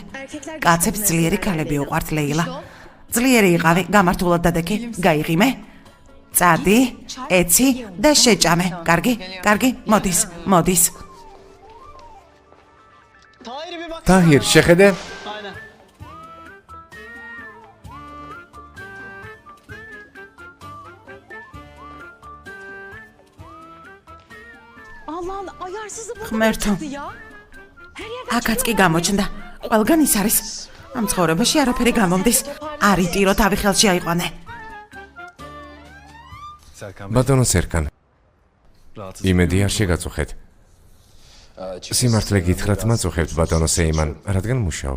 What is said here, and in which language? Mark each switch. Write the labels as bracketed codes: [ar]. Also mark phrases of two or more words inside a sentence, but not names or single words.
[ka] კაცებს ძლიერი ქალები უყვართ, ლეილა. ძლიერი იყავი, გამართულად დადექი, გაიღიმე. წადი, ეცი და შეჭამე. კარგი, მოდის. თაჰირ, შეხედე? [tr] Allah'ın ayarsızı bu [ka] ღმერთო, [tr] ya. [ka] აქაც კი გამოჩნდა. ყველგან ის არის. ამ ცხოვრებაში არაფერი გამომდის. არ იტირო, თავი ხელში აიყვანე. ბატონო სერკან. იმედი არ შეგაწუხეთ. სიმართლე გითხრათ, მაწუხებთ ბატონო სეიმან, რადგან მუშაობ.